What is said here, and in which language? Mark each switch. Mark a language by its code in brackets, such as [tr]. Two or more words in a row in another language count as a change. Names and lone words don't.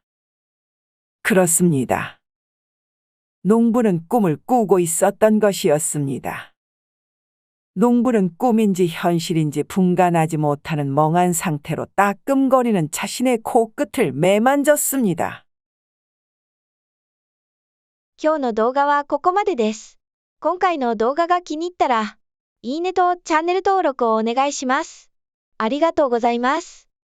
[ko] 그렇습니다. 농부는 꿈을 꾸고 있었던 것이었습니다. 농부는 꿈인지 현실인지 분간하지 못하는 멍한 상태로 따끔거리는 자신의 코끝을 매만졌습니다. [ja] 今日の動画はここまでです。今回の動画が気に入ったら、いいねとチャンネル登録をお願いします。ありがとうございます。